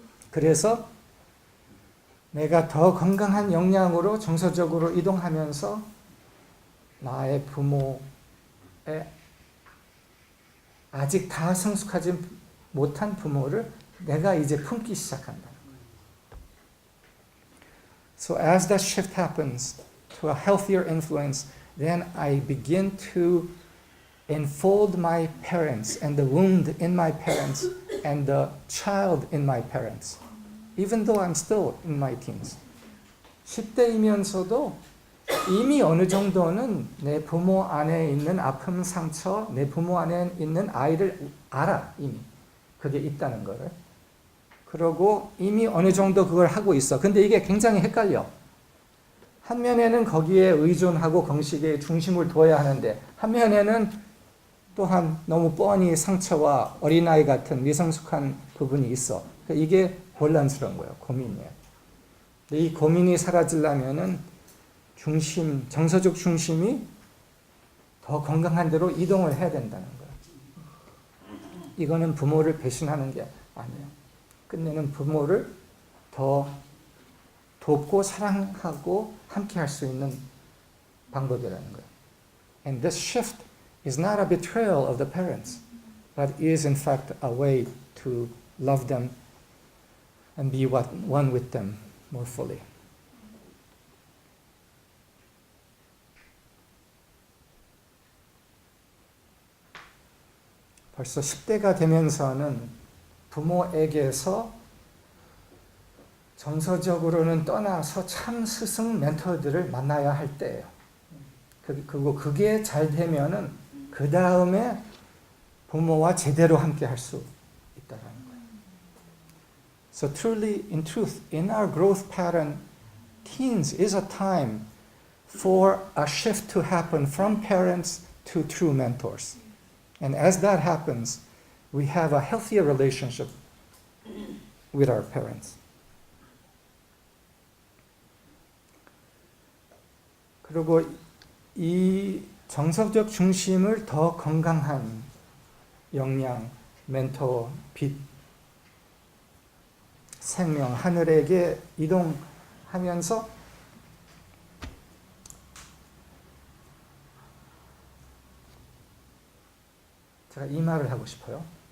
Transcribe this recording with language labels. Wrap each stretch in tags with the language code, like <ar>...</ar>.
<ko>그래서 내가 더 건강한 역량으로 정서적으로 이동하면서 나의 부모의 아직 다 성숙하지 못한 부모를 내가 이제 품기 시작한다는 거예요.</ko> <en>So as that shift happens to a healthier influence, then I begin to enfold my parents and the wound in my parents and the child in my parents, even though I'm still in my teens.</en> <ko>10대이면서도 이미 어느 정도는 내 부모 안에 있는 아픔, 상처, 내 부모 안에 있는 아이를 알아, 이미. 그게 있다는 거를. 그러고 이미 어느 정도 그걸 하고 있어. 근데 이게 굉장히 헷갈려. 한 면에는 거기에 의존하고 공식의 중심을 둬야 하는데 한 면에는 또한 너무 뻔히 상처와 어린아이 같은 미성숙한 부분이 있어. 그러니까 이게 혼란스러운 거예요. 고민이에요. 근데 이 고민이 사라지려면은 정서적 중심이 더 건강한 대로 이동을 해야 된다는 거예요. 이거는 부모를 배신하는 게 아니에요. 끝내는 부모를 더 돕고 사랑하고 함께 할 수 있는 방법이라는 거예요.</ko> <en>And this shift is not a betrayal of the parents, but is in fact a way to love them and be one with them more fully.</en> <ko>벌써 10대가 되면서는 부모에게서 정서적으로는 떠나서 참 스승 멘토들을 만나야 할 때예요. 그리고 그게 잘 되면은 그 다음에 부모와 제대로 함께 할 수 있다는 거예요.</ko> <en>So truly, in truth, in our growth pattern, teens is a time for a shift to happen from parents to true mentors. And as that happens, we have a healthier relationship with our parents.</en> <ko>그리고 이 정서적 중심을 더 건강한 역량, 멘토, 빛, 생명, 하늘에게 이동하면서 제가 이 말을 하고 싶어요.</ko>